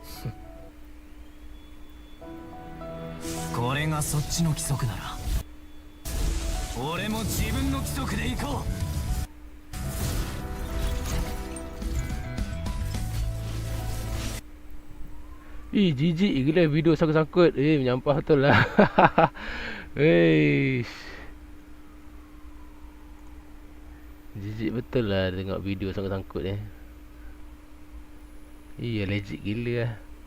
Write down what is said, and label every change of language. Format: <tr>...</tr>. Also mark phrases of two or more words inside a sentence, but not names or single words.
<ja>これがそっちの規則なら、俺も自分の規則で行こ</ja> <ms>う。jijik gila video sangkut-sangkut. Menyampah betul lah. Jijik betul lah tengok video sangkut-sangkut legit gila lah.</ms>